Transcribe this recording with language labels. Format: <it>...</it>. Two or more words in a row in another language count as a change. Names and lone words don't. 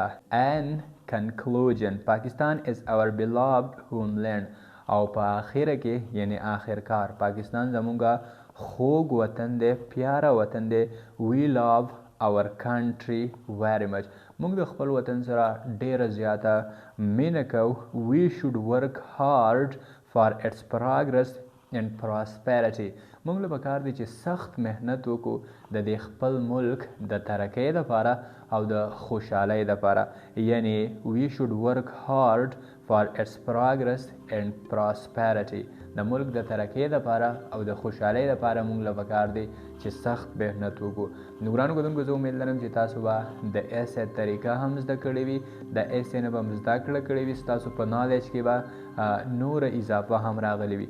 <en>And conclusion Pakistan is our beloved homeland</en> <ps>او په آخره کې یعنی آخرکار پاکستان زمونږه خوږ وطن دی، پیاره وطن دی.</ps> <en>We love our country very much</en> <ps>موږ د خپل وطن سره ډیره زیاته مینه کوو.</ps> <en>We should work hard for its progress and prosperity</en> <ps>موږ له پکار دی چې سخت مهنت وکړو د دې خپل ملک د ترقۍ لپاره او د خوشحالۍ لپاره. یعنی</ps> <en>we should work hard for its progress and prosperity</en> <ps>د ملک د ترقۍ لپاره او د خوشحالۍ لپاره موږ له پکار دی چې سخت مهنت وکړو. نو ګرانو کتونکو زه امید لرم چې تاسو به د ایسې طریقه هم زده کړې وي، د ایسې نه به هم زده کړه کړې وي، ستاسو په نالج کې به نور اضافه هم راغلی وي.</ps>